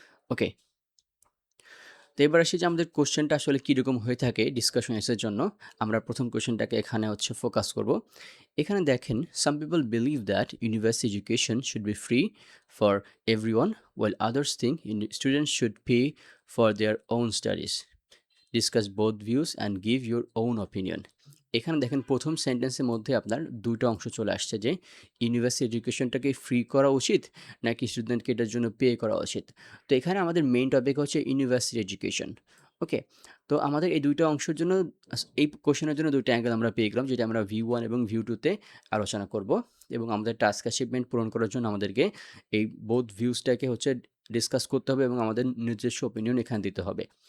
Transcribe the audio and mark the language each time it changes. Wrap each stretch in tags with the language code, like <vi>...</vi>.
<bn>ওকে। তো এবার আসি যে আমাদের কোয়েশ্চেনটা আসলে কীরকম হয়ে থাকে ডিসকাশন এসের জন্য। আমরা ১ম কোয়েশ্চেনটাকে এখানে হচ্ছে ফোকাস করব। এখানে দেখেন,</bn> <en>Some people believe that university education should be free for everyone while others think students should pay for their own studies. Discuss both views and give your own opinion.</en> <bn>এখানে দেখেন ১ম সেন্টেন্সের মধ্যে আপনার ২ টা অংশ চলে আসছে যে ইউনিভার্সিটি এডুকেশনটাকে ফ্রি করা উচিত নাকি স্টুডেন্টকে এটার জন্য পে করা উচিত। তো এখানে আমাদের মেইন টপিক হচ্ছে ইউনিভার্সিটি এডুকেশন। ওকে? তো আমাদের এই ২ টা অংশের জন্য এই কোয়েশ্চেনের জন্য ২ টা অ্যাঙ্গেল আমরা পেয়ে গেলাম, যেটা আমরা ভিউ 1 এবং ভিউ 2 তে আলোচনা করব এবং আমাদের টাস্ক অ্যাচিভমেন্ট পূরণ করার জন্য আমাদেরকে এই বোথ ভিউসটাকে হচ্ছে ডিসকাস করতে হবে এবং আমাদের নিজস্ব অপিনিয়ন এখানে দিতে হবে।</bn>